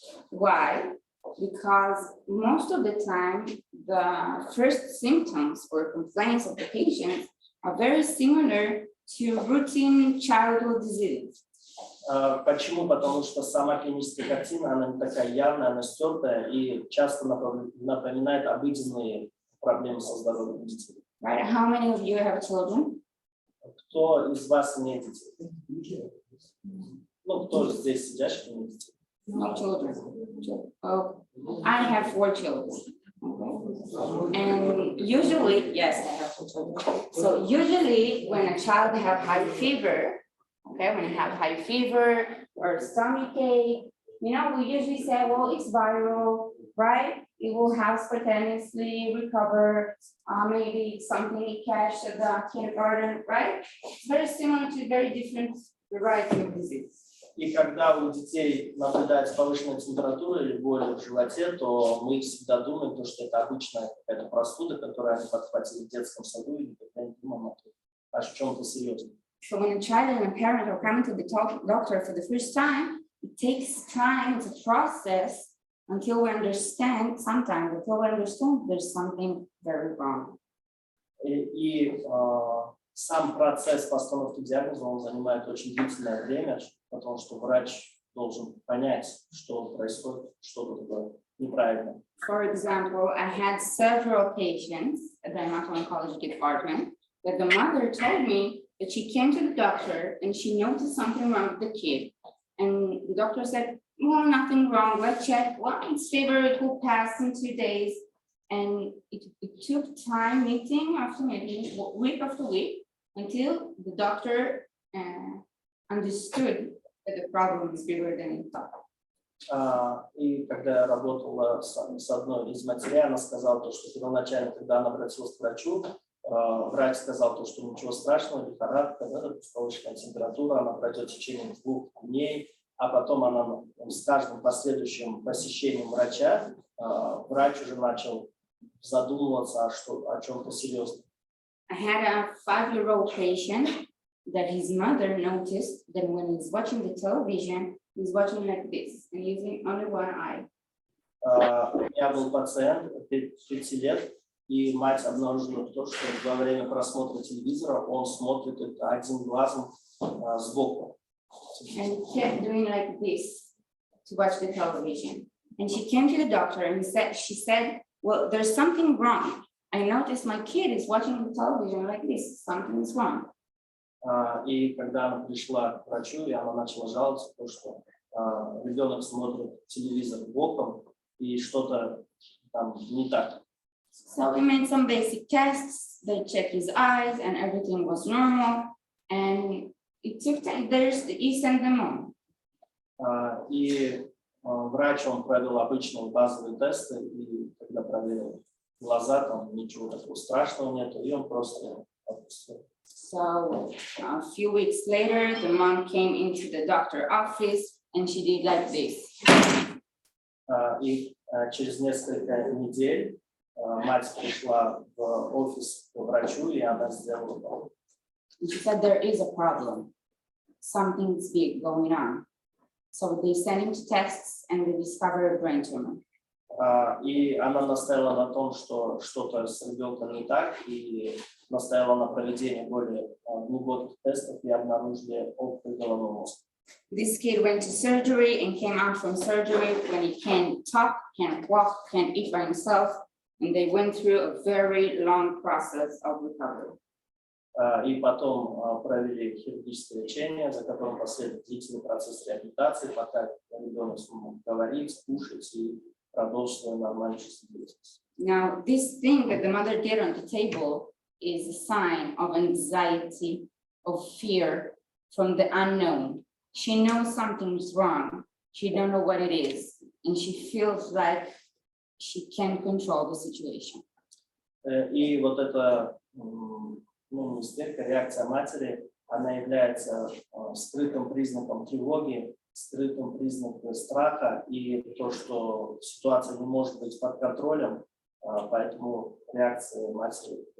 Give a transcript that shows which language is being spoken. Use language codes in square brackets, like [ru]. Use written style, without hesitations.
[en] Why? Because most of the time, the first symptoms or complaints of the patient are very similar to routine childhood disease. [ru] Почему? Потому что сама клиническая картина, она не такая явная, она стертая и часто напоминает обыденные проблемы со здоровьем детей. [en] Right? How many of you have children? [ru] Кто из вас имеет детей? Ну, кто здесь сидящий имеет детей? [en] No children. Oh, I have 4 children. Okay. And usually, yes, I have 4 children. So usually when a child have high fever, okay, when you have high fever or stomach ache, you know, we usually say, well, it's viral, right? It will have spontaneously recover, maybe something it catch at the kindergarten, right? It's very similar to very different variety of disease. [ru] И когда у детей наблюдается повышенная температура или боль в животе, то мы всегда думаем, что это обычная какая-то простуда, которую они подхватили в детском саду, и никогда не думаем о чем-то серьезном. [en] So when a child and a parent are coming to the doctor for the first time, it takes time to process until we understand, sometimes until we understand there's something very wrong. [ru] И сам процесс постановки диагноза, он занимает очень длительное время, потому что врач должен понять, что происходит, что такое неправильно. [en] For example, I had several patients at the oncology department that the mother told me that she came to the doctor and she noticed something wrong with the kid. And the doctor said, well, nothing wrong, let's check. Well, it's fever, it will pass in 2 days. And it took time, meeting after meeting, week after week, until the doctor understood that the problem is bigger than he thought. [ru] И когда я работала с одной из матерей, она сказала, что первоначально, когда она обратилась к врачу, врач сказал, что ничего страшного, лихорадка, повышенная температура, она пройдет в течение 2 дней, а потом она с каждым последующим посещением врача, врач уже начал задумываться о чем-то серьезном. [en] I had a 5-year-old patient that his mother noticed that when he's watching the television, he's watching like this and using only one eye. [ru] У меня был пациент 5 лет, и мать обнаружила то, что во время просмотра телевизора он смотрит одним глазом сбоку. [en] And he kept doing like this to watch the television. And she came to the doctor and she said, well, there's something wrong. I noticed my kid is watching the television like this. Something is wrong. [ru] И когда она пришла к врачу, и она начала жаловаться, то, что ребенок смотрит телевизор боком, и что-то там не так. [en] So we made some basic tests. They checked his eyes, and everything was normal. And it took time. He sent them home. [ru] И врач, он провел обычные базовые тесты, и когда проверил глаза, там ничего такого страшного нету, и он просто отпустил. [en] So a few weeks later, the mom came into the doctor's office and she did like this. [ru] И через несколько недель мать пришла в офис к врачу, и она сделала это. [en] She said there is a problem. Something's big going on. So they sent him to tests and they discovered a brain tumor. [ru] И она настояла на том, что что-то с ребенком не так, и настояла на проведении более глубоких тестов, и обнаружили опухоль головного мозга. [en] This kid went to surgery and came out from surgery when he can't talk, can't walk, can't eat by himself, and they went through a very long process of recovery. [ru] И потом провели хирургическое лечение, за которым последовал длительный процесс реабилитации, пока ребенок смог говорить, кушать и продолжить свою нормальную жизнедеятельность. [en] Now, this thing that the mother did on the table is a sign of anxiety, of fear from the unknown. She knows something's wrong. She don't know what it is. And she feels like she can control the situation. [ru] И вот эта истерика, реакция матери, она является скрытым признаком тревоги, скрытым признаком страха и то, что ситуация не может быть под контролем, поэтому реакция матери.